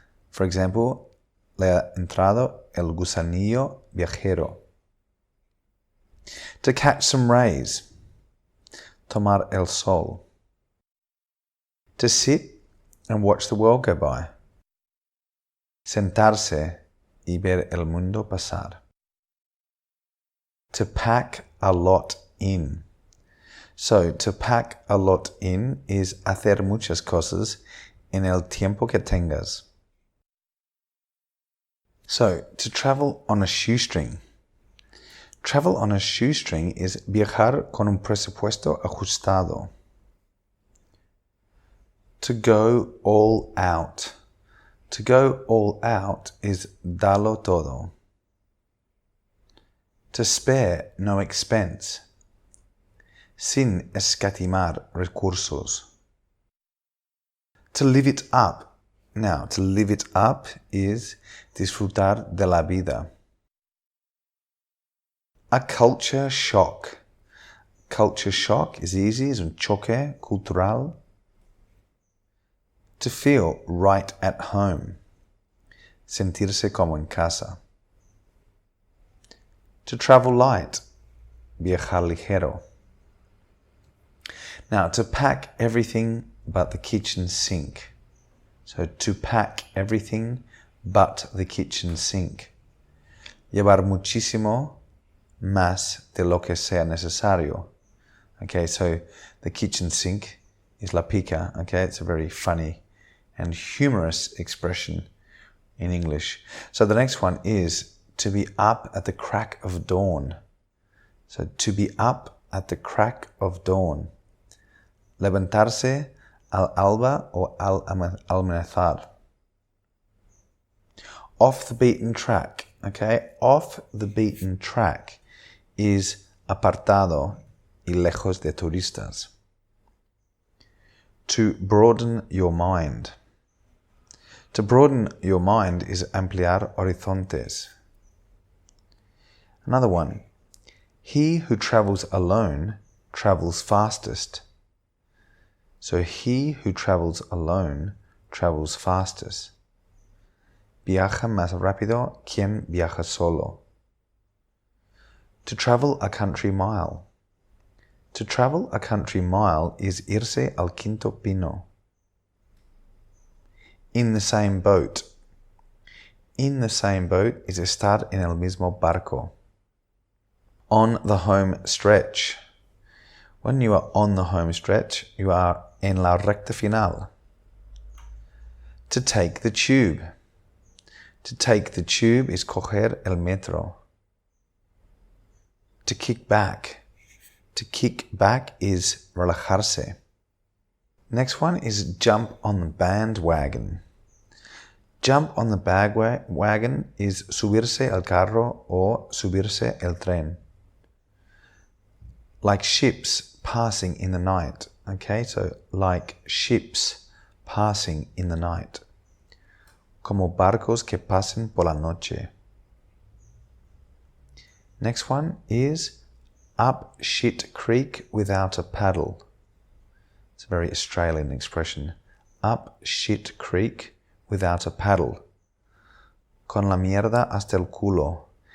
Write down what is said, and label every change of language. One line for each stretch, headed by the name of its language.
English: For example,
Spanish: le ha entrado el gusanillo viajero.
English: To catch some rays.
Spanish: Tomar el sol.
English: To sit and watch the world go by.
Spanish: Sentarse y ver el mundo pasar.
English: To pack a lot in. So, to pack a lot in is
Spanish: hacer muchas cosas en el tiempo que tengas.
English: So, to travel on a shoestring. Travel on a shoestring is
Spanish: viajar con un presupuesto ajustado.
English: To go all out. To go all out is
Spanish: darlo todo.
English: To spare no expense.
Spanish: Sin escatimar recursos.
English: To live it up. Now, to live it up is
Spanish: disfrutar de la vida.
English: A culture shock. Culture shock is easy, is
Spanish: un choque cultural.
English: To feel right at home.
Spanish: Sentirse como en casa.
English: To travel light.
Spanish: Viajar ligero.
English: Now, to pack everything but the kitchen sink. So, to pack everything but the kitchen sink.
Spanish: Llevar muchísimo más de lo que sea necesario.
English: Okay, so the kitchen sink is
Spanish: la pica.
English: Okay, it's a very funny and humorous expression in English. So the next one is to be up at the crack of dawn. So to be up at the crack of dawn.
Spanish: Levantarse al alba or al amanecer.
English: Off the beaten track. Okay, off the beaten track is
Spanish: apartado y lejos de turistas.
English: To broaden your mind. To broaden your mind is
Spanish: ampliar horizontes.
English: Another one. He who travels alone travels fastest. So he who travels alone travels fastest.
Spanish: Viaja más rápido quien viaja solo.
English: To travel a country mile. To travel a country mile is
Spanish: irse al quinto pino.
English: In the same boat. In the same boat is
Spanish: estar en el mismo barco.
English: On the home stretch. When you are on the home stretch, you are
Spanish: en la recta final.
English: To take the tube. To take the tube is
Spanish: coger el metro.
English: To kick back. To kick back is relajarse. Next one is jump on the bandwagon. Jump on the bandwagon is
Spanish: subirse al carro
English: or
Spanish: subirse el tren.
English: Like ships passing in the night. Okay, so like ships passing in the night.
Spanish: Como barcos que pasen por la noche.
English: Next one is up shit creek without a paddle. It's a very Australian expression. Up shit creek without a paddle.
Spanish: Con la mierda hasta el culo.